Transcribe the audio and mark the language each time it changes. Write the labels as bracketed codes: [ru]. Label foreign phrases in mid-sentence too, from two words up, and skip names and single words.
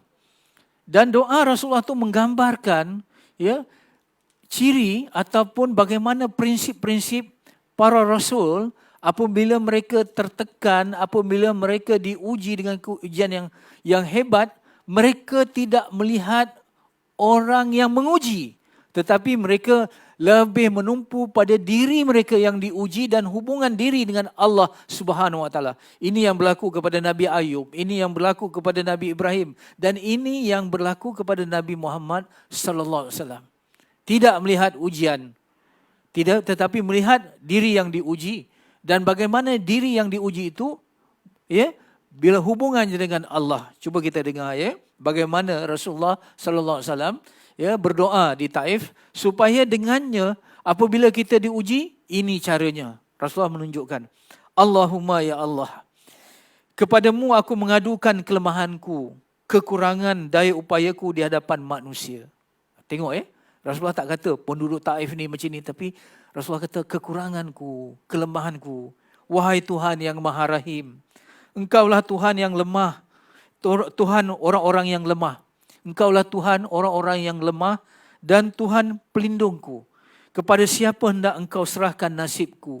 [ms] Dan doa Rasulullah itu menggambarkan, ya, ciri ataupun bagaimana prinsip-prinsip para rasul apabila mereka tertekan, apabila mereka diuji dengan ujian yang hebat, mereka tidak melihat orang yang menguji, tetapi mereka lebih menumpu pada diri mereka yang diuji dan hubungan diri dengan Allah [ar] سبحانه وتعالى. [ms] Ini yang berlaku kepada Nabi Ayub, ini yang berlaku kepada Nabi Ibrahim, dan ini yang berlaku kepada Nabi Muhammad [ar] صلى الله عليه وسلم. [ms] Tidak melihat ujian, tidak, tetapi melihat diri yang diuji dan bagaimana diri yang diuji itu, ya, bila hubungannya dengan Allah. Cuba kita dengar, ya, bagaimana Rasulullah [ar] صلى الله عليه وسلم, [ms] ya, berdoa di Taif supaya dengannya apabila kita diuji, ini caranya. Rasulullah menunjukkan, Allahumma ya Allah, kepadamu aku mengadukan kelemahanku, kekurangan daya upayaku di hadapan manusia. Tengok, Rasulullah tak kata penduduk Taif ni macam ni, tapi Rasulullah kata kekuranganku, kelemahanku. Wahai Tuhan yang Maha Rahim, Engkaulah Tuhan yang lemah, Tuhan orang-orang yang lemah. Engkaulah Tuhan orang-orang yang lemah dan Tuhan pelindungku. Kepada siapa hendak Engkau serahkan nasibku?